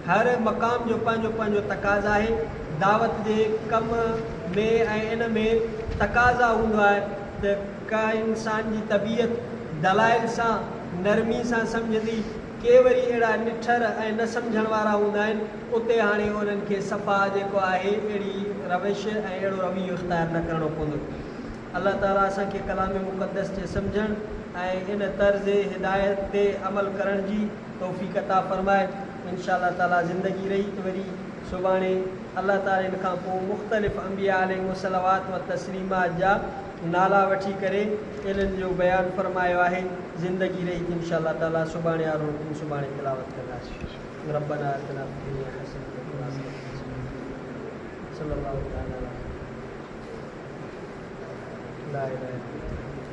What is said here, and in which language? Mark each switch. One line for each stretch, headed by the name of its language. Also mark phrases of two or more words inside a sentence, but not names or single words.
Sindhi: हर मक़ाम जो पंहिंजो पंहिंजो तक़ाज़ा आहे। दावत जे कम में ऐं इन में तक़ाज़ा हूंदो आहे त का इंसान जी तबीयत दलाइल सां, नरमी सां सम्झंदी, के वरी अहिड़ा निठर ऐं न सम्झण वारा हूंदा आहिनि उते हाणे उन्हनि खे सफ़ा जेको आहे अहिड़ी रविश ऐं अहिड़ो रवैयो इख़्तियार न करिणो पवंदो। अलाह ताला असांखे कलाम मुक़दस जे सम्झण ऐं इन तर्ज़ हिदायत ते अमल करण जी तौफ़ीक़ अता फ़रमाए।
Arabic: إن شاء الله تعالى
Sindhi: ज़िंदगी रही त वरी सुभाणे अल्लाह ताला इन खां पोइ मुख़्तलिफ़ अंबिया
Arabic: عليهم الصلوات والتسليمات
Sindhi: जा नाला वठी करे इन्हनि जो बयानु फ़रमायो आहे। ज़िंदगी रही त
Arabic: إن شاء الله تعالى
Sindhi: सुभाणे वारो हुकुम सुभाणे तिलावत कंदासीं।
Arabic: ربنا آتنا في الدنيا حسنة وفي الآخرة حسنة صلى الله تعالى لا إله إلا الله.